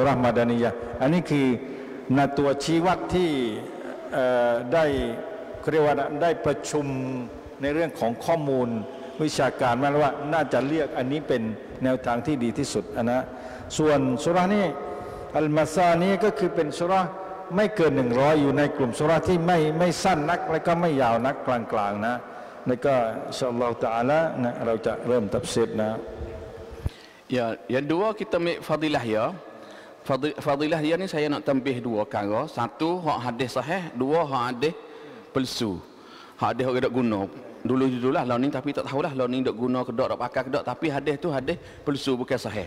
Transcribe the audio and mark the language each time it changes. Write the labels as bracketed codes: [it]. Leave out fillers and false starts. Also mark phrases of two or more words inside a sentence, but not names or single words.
[th] เราะห์มาดานียะห์อันนี้คือตัวชี้วัดที่ได้เรียกว่าได้ประชุมในเรื่องของข้อมูลวิชาการมาแล้วว่าน่าจะเรียกอันนี้เป็นแนวทางที่ดีที่สุดนะส่วนซูเราะห์นี้อัลมาซานีก็คือเป็นซูเราะห์ไม่เกิน100อยู่ในกลุ่มซูเราะห์ที่ไม่สั้นนักและก็ไม่ยาวนักกลางๆนะแล้วก็ [ar] إن شاء الله تعالى [th] นะเราจะเริ่มตัฟซีรนะ [ms] Ya, yang dua kita ambil fadilah ya. Fadilah dia ni saya nak tambah dua perkara. Satu hak hadis sahih, dua hak hadis palsu. Hak hadis orang tak guna. dulu lah ni, tapi tak tahulah ni dok guna ke dok pakai ke dok, tapi hadis tu hadis palsu, bukan sahih.